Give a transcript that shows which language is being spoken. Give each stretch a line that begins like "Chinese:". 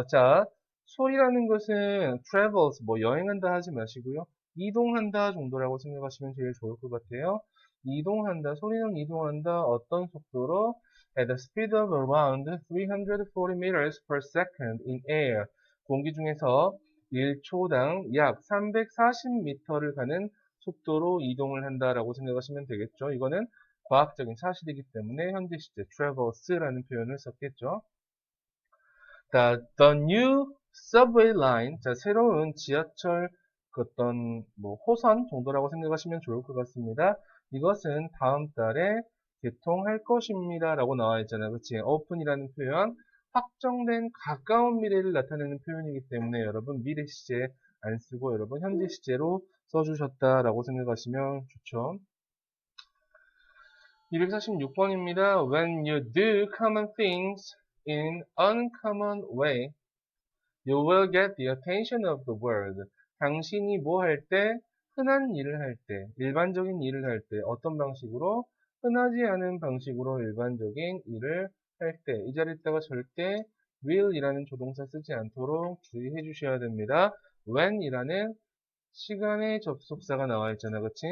Korean: 자, 소리라는 것은 travels, 여행한다 하지 마시고요. 이동한다 정도라고 생각하시면 제일 좋을 것 같아요. 이동한다, 소리는 이동한다. 어떤 속도로?
English: At a speed of around 340 meters per second in air.
Korean: 공기 중에서 1초당 약 340m를 가는 속도로 이동을 한다라고 생각하시면 되겠죠. 이거는 과학적인 사실이기 때문에 현재 시제 travers라는 표현을 썼겠죠.
English: The new subway line,
Korean: 자, 새로운 지하철 어떤 뭐 호선 정도라고 생각하시면 좋을 것 같습니다. 이것은 다음 달에 개통할 것입니다. 라고 나와 있잖아요. 그치? open이라는 표현, 확정된 가까운 미래를 나타내는 표현이기 때문에 여러분 미래 시제 안 쓰고 여러분 현재 시제로 써주셨다라고 생각하시면 좋죠. 246번입니다.
English: When you do common things in uncommon way, you will get the attention of the world.
Korean: 당신이 뭐 할 때, 흔한 일을 할 때, 일반적인 일을 할 때, 어떤 방식으로? 흔하지 않은 방식으로 일반적인 일을 할 때, 이 자리에다가 절대 will이라는 조동사 쓰지 않도록 주의해 주셔야 됩니다. when이라는 시간의 접속사가 나와 있잖아. 그치?